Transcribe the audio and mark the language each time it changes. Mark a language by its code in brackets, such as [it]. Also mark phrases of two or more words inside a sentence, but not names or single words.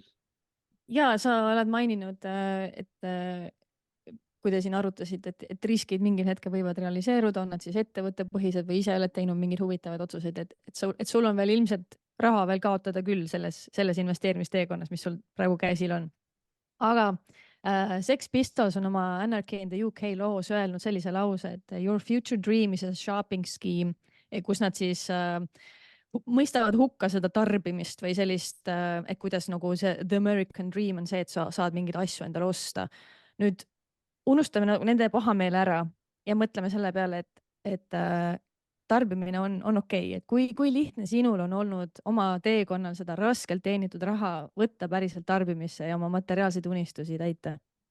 [et] Ja sa oled maininud, et kui te siin arutasite, et riskid mingil hetkel võivad realiseeruda, on nad siis ettevõttepõhised või ise oled teinud mingeid huvitavaid otsuseid, et sul on veel ilmselt raha veel kaotada küll selles investeerimisteekonnas, mis sul praegu käesil on. Aga Sex Pistols on oma Anarchy in the UK loos öelnud sellise lause, et [en] your future dream is a shopping scheme, [et] kus nad siis mõistavad hukka seda tarbimist või sellist, et kuidas nagu see [en] the American dream [et] on see, et sa saad mingeid asju endale osta. Nüüd unustame nende pahameele ära ja mõtleme selle peale, et tarbimine on okei. Et kui lihtne sinul on olnud oma teekonnal seda raskelt teenitud raha võtta päriselt tarbimisse ja oma materiaalseid unistusi täita?